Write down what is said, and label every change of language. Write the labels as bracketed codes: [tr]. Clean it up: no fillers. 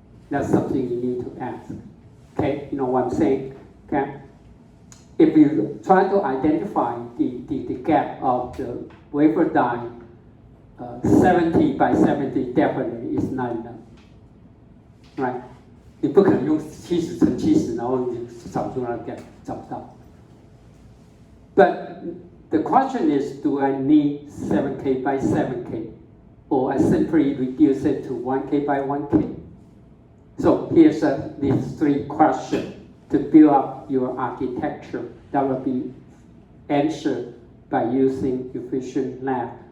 [en] That's something you need to ask. Okay, you know what I'm saying? Okay, if you try to identify the gap of the wafer die, 70 by 70 definitely is not enough, right? [zh] 你不可能用70乘70，然后你找出那个 gap， 找不到。 [en] But the question is, do I need 7K by 7K, or I simply reduce it to 1K by 1K? So here's these 3 questions to build up your architecture that will be answered by using efficient lab.